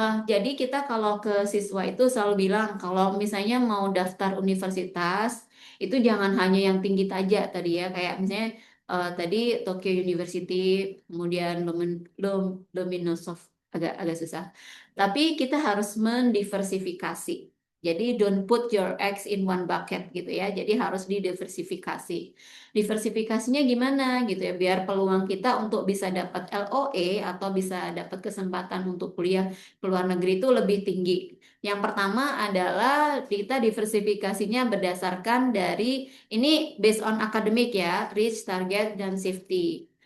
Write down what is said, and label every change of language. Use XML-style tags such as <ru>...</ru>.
<id>Jadi kita kalau ke siswa itu selalu bilang kalau misalnya mau daftar universitas itu jangan hanya yang tinggi saja tadi ya kayak misalnya tadi Tokyo University kemudian Lomonosov agak agak susah. Tapi kita harus mendiversifikasi.</id> <en>Jadi don't put your eggs in one bucket gitu ya.</en> <id>Jadi harus didiversifikasi. Diversifikasinya gimana gitu ya biar peluang kita untuk bisa dapat LOE atau bisa dapat kesempatan untuk kuliah ke luar negeri itu lebih tinggi. Yang pertama adalah kita diversifikasinya berdasarkan dari ini based on akademik ya, reach, target, dan safety.</id>